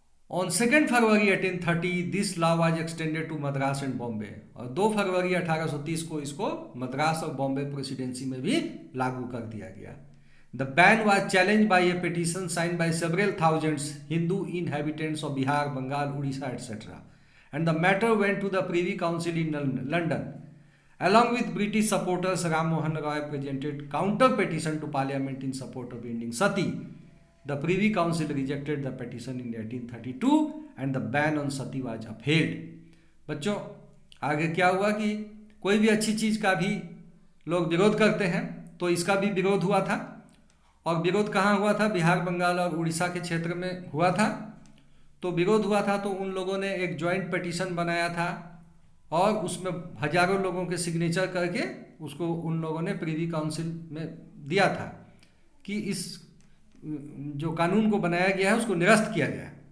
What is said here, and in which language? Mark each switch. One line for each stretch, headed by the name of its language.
English: on 2 February 1830 this law was extended to Madras and Bombay,
Hindi: और 2 फरवरी 1830 को इसको मद्रास और बॉम्बे प्रेसिडेंसी में भी लागू कर दिया गया।
English: The ban was challenge by a petition signed by several thousands Hindu inhabitants of Bihar, Bengal, Orissa et cetera, and the matter went to the Privy Council in London Along with British supporters, Ram Mohan Roy presented counter petition to Parliament in support of ending sati. The Privy Council rejected the petition in 1832 and the ban on sati was upheld.
Hindi: बच्चों आगे क्या हुआ कि कोई भी अच्छी चीज़ का भी लोग विरोध करते हैं, तो इसका भी विरोध हुआ था। और विरोध कहाँ हुआ था? बिहार, बंगाल और उड़ीसा के क्षेत्र में हुआ था। तो विरोध हुआ था तो उन लोगों ने एक जॉइंट पिटीशन बनाया था और उसमें हजारों लोगों के सिग्नेचर करके उसको उन लोगों ने प्रिवी काउंसिल में दिया था कि इस जो कानून को बनाया गया है उसको निरस्त किया गया।